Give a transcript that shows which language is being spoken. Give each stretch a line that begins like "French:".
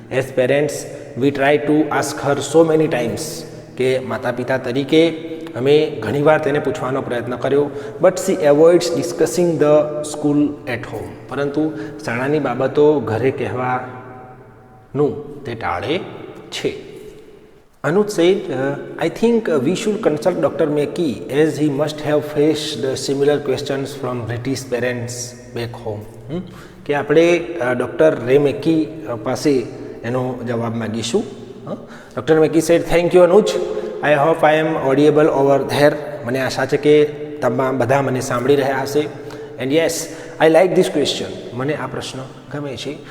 English: as parents we try to ask her so many times,
Gujarati: કે માતા પિતા તરીકે અમે ઘણીવાર તેને પૂછવાનો પ્રયત્ન કર્યો,
English: but she avoids discussing the school at home,
Gujarati: પરંતુ શાળાની બાબતો ઘરે કહેવાનું તે ટાળે છે.
English: Anuj said, I think we should consult Dr. Mackey as he must have faced similar questions from British parents back home.
Gujarati: કે આપણે ડૉક્ટર રે મેકી પાસે એનો જવાબ માગીશું.
English: doctor Mackey said, thank you Anuj, I hope I am audible over there,
Gujarati: મને આશા છે કે તમામ બધા મને સાંભળી રહ્યા હશે.
English: and yes, I like this question,
Gujarati: મને આ પ્રશ્ન ગમે છે.